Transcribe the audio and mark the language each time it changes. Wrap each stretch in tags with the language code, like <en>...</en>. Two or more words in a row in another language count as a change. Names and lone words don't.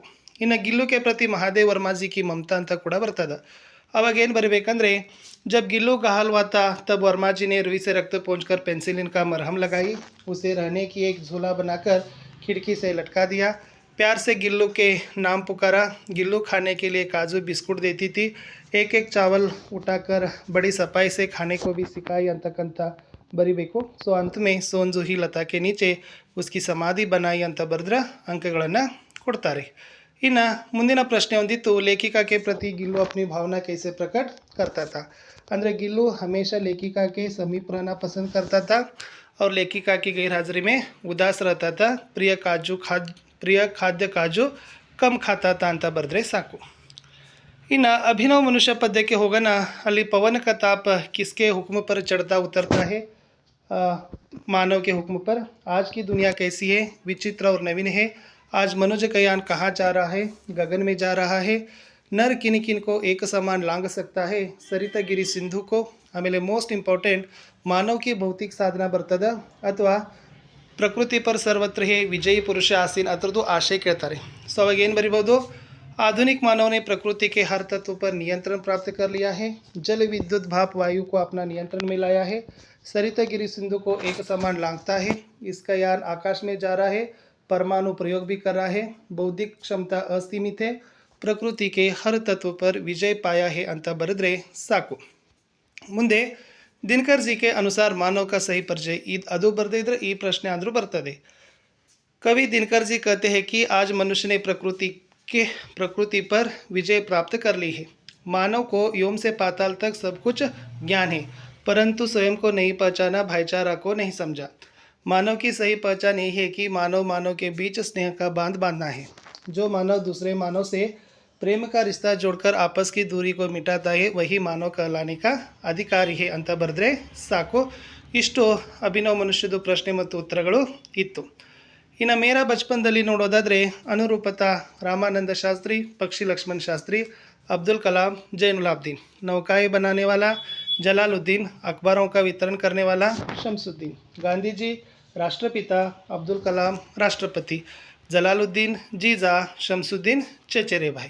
<hi>ಇನ್ನು गिल्लू के प्रति महादेव वर्मा जी की ममता</hi> <kn>ಅಂತ ಕೂಡ ಬರ್ತದೆ। ಅವಾಗ ಏನು ಬರೀಬೇಕಂದ್ರೆ</kn> <hi>जब गिल्लू घायल हुआ था तब वर्मा जी ने रुई से रक्त पोंछकर पेंसिलिन का मरहम लगाई, उसे रहने की एक झूला बनाकर खिड़की से लटका दिया, प्यार से गिल्लू के नाम पुकारा। गिल्लू खाने के लिए काजू बिस्कुट देती थी, एक एक चावल उठाकर बड़ी सफाई से खाने को भी सिखाई</hi> <kn>ಅಂತಕ್ಕಂಥ ಬರಿಬೇಕು।</kn> <hi>ಸೊ अंत में सोनजूही लता के नीचे उसकी समाधि बनाई</hi> <kn>ಅಂತ ಬರೆದ್ರೆ ಅಂಕಗಳನ್ನು ಕೊಡ್ತಾರೆ। ಇನ್ನು ಮುಂದಿನ ಪ್ರಶ್ನೆ ಹೊಂದಿತ್ತು,</kn> <hi>लेखिका के प्रति गिल्लू अपनी भावना कैसे प्रकट करता था। ಅಂದರೆ गिल्लू हमेशा लेखिका के समीप रहना पसंद करता था और लेखिका की गैरहाजिरी में उदास रहता था। प्रिय खाद्य काजू कम खाता था</hi> <kn>ಅಂತ ಬರೆದ್ರೆ ಸಾಕು। ಇನ್ನು अभिनव मनुष्य पद्यಕ್ಕೆ ಹೋಗೋಣ।</kn> <hi>ಅಲ್ಲಿ पवन का ताप किसके हुक्म पर चढ़ता उतरता है? मानव के हुक्म पर। आज की दुनिया कैसी है? विचित्र और नवीन है। आज मनुष्ययान कहाँ जा रहा है? गगन में जा रहा है। नर किन किन को एक समान लांग सकता है? सरिता गिरी सिंधु को। ಆಮೇಲೆ</hi> <en>most important,</en> <hi>ಮಾನವ की भौतिक साधना</hi> <kn>ಬರ್ತದ ಅಥವಾ</kn> <hi>ಪ್ರಕೃತಿ पर सर्वत्र है विजयी पुरुष आसीन</hi> <kn>ಅದರದ್ದು ಆಶಯ ಕೇಳ್ತಾರೆ। ಸೊ ಅವಾಗ ಏನು ಬರಿಬೋದು?</kn> <hi>आधुनिक मानव ने प्रकृति के हर तत्व पर नियंत्रण प्राप्त कर लिया है। जल विद्युत भाप वायु को अपना नियंत्रण में लाया है। सरिता गिरी सिंधु को एक समान लांघता है। इसका यान आकाश में जा रहा है, परमाणु प्रयोग भी कर रहा है। बौद्धिक क्षमता असीमित है, प्रकृति के हर तत्व पर विजय पाया है</hi> <kn>ಅಂತ ಬರೆದ್ರೆ ಸಾಕು। ಮುಂದೆ ದಿನಕರ್ ಜಿ</kn> <hi>के अनुसार मानव का सही परिचय</hi> <kn>ಅದು ಬರದೇ ಇದ್ರೆ ಈ ಪ್ರಶ್ನೆ ಆದರೂ ಬರ್ತದೆ।</kn> <hi>कवि दिनकर जी कहते हैं कि आज मनुष्य ने प्रकृति पर विजय प्राप्त कर ली है। मानव को योम से पाताल तक सब कुछ ज्ञान है, परंतु स्वयं को नहीं पहचाना, भाईचारा को नहीं समझा। मानव की सही पहचान यही है कि मानव के बीच स्नेह का बांध बांधना है। जो मानव दूसरे मानव से प्रेम का रिश्ता जोड़कर आपस की दूरी को मिटाता है वही मानव कहलाने का अधिकारी है</hi> <kn>ಅಂತ ಬರೆದ್ರೆ ಸಾಕು। ಇಷ್ಟು ಅಭಿನವ ಮನುಷ್ಯದ ಪ್ರಶ್ನೆ ಮತ್ತು ಉತ್ತರಗಳು ಇತ್ತು। ಇನ್ನು ಮೇರಾ ಬಚಪನ್ದಲ್ಲಿ ನೋಡೋದಾದರೆ ಅನುರೂಪತಾ,</kn> <hi>रामानंद शास्त्री, पक्षी लक्ष्मण शास्त्री, अब्दुल कलाम, जैनुलाब्दीन, नौकाएं बनाने वाला जलालुद्दीन, अखबारों का वितरण करने वाला शमसुद्दीन, गांधी जी राष्ट्रपिता, अब्दुल कलाम राष्ट्रपति, जलालुद्दीन जीजा, शमसुद्दीन चचेरे भाई।</hi>